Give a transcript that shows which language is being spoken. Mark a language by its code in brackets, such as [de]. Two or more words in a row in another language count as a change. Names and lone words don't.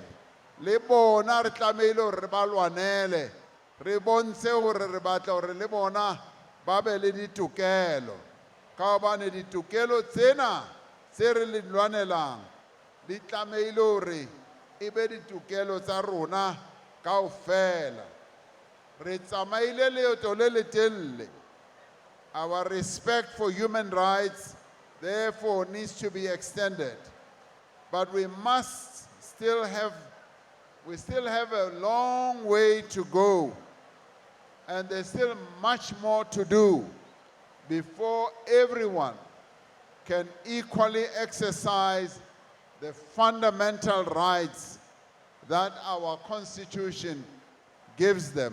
[st] Le bona re tlameile hore re ba lwanele, re bontshe hore re batla hore le bona ba be le ditokelo. Ka hobane ditokelo tsena tse re di lwanelang di tlameile hore e be ditokelo tsa rona kaofela. Re tsamaile leeto le letelle. [en] Our respect for human rights, therefore, needs to be extended. But we still have a long way to go. And there's still much more to do before everyone can equally exercise the fundamental rights that our Constitution gives them.